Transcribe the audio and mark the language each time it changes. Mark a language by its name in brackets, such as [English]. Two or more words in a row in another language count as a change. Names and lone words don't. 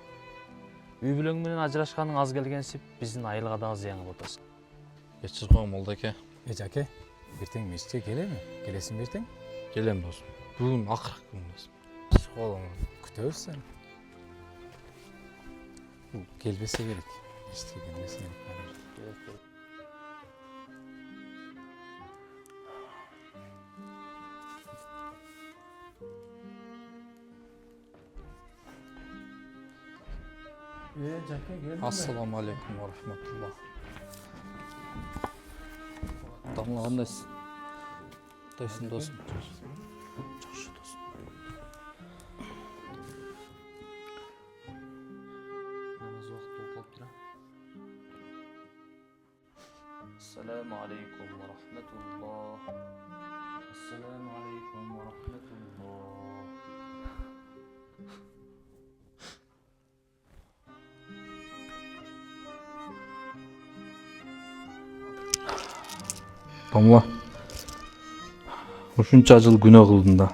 [Kyrgyz] Үй бүлөң менен ажырашканың аз келгенсип биздин айылга да зыян кылып атасың. Кечир коюң молдоке. Жаке, биртең мечитке келеби? Келесиң биртең? Келем досум. Бүгүн акыркы күн досум. Школаңа Күтөбүз сени. Келбесе керек. Мечитке келбесе керек. [Arabic] السلام عليكم ورحمة الله. [Kyrgyz] Дамла кандайсың? Кандайсың досум? Жакшы досум. Намаз убакыты болуп калыптыр. [Arabic] السلام عليكم ورحمة الله. السلام عليكم ورحمة الله. [Kyrgyz] Damla, ушунча жыл күнөө кылдым да.